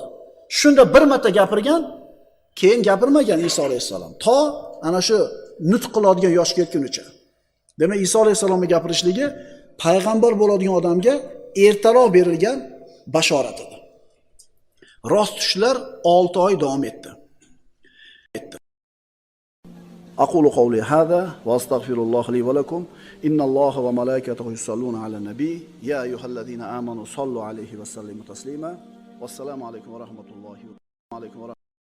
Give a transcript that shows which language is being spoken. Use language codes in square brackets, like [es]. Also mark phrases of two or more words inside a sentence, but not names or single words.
[uz] Shunda bir marta gapirgan, keyin gapirmagan Iso alayhissalom. To ana shu nutq qiladigan yoshga yetgunicha. Demak, Iso alayhissalomning gapirishligi payg'ambar bo'ladigan odamga ertaroq berilgan bashorat edi. Rost tushlar 6 oy davom etdi. [ar] أقول قولي هذا وأستغفر الله لي ولكم. إن الله وملائكته يصلون على النبي. يا أيها الذين آمنوا صلوا عليه وسلموا تسليما. والسلام عليكم ورحمة الله وبركاته.